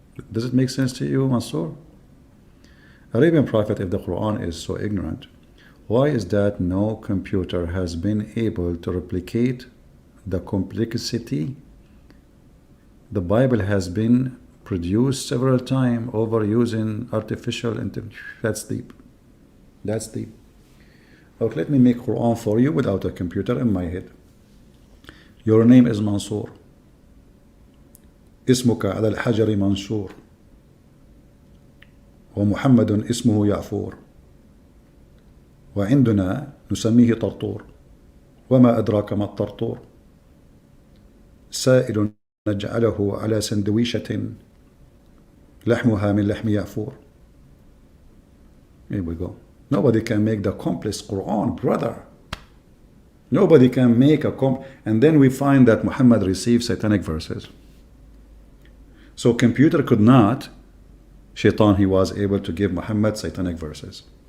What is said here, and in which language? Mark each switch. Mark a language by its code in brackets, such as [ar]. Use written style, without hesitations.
[en] Does it make sense to you, Mansoor? Arabian Prophet, if the Quran is so ignorant, why is that no computer has been able to replicate the complexity? The Bible has been produced several times over using artificial intelligence. That's deep. That's deep. Okay, let me make Quran for you without a computer in my head. Your name is Mansoor. [ar] اسمك على الحجر منشور ومحمد اسمه يعفور وعندنا نسميه طرطور وما أدراك ما الطرطور سائل نجعله على سندويشة لحمها من لحم يعفور. [en] Here we go. Nobody can make the complex Quran, brother. Nobody can make and then we find that Muhammad received satanic verses. So computer could not. Shaitan, he was able to give Muhammad satanic verses.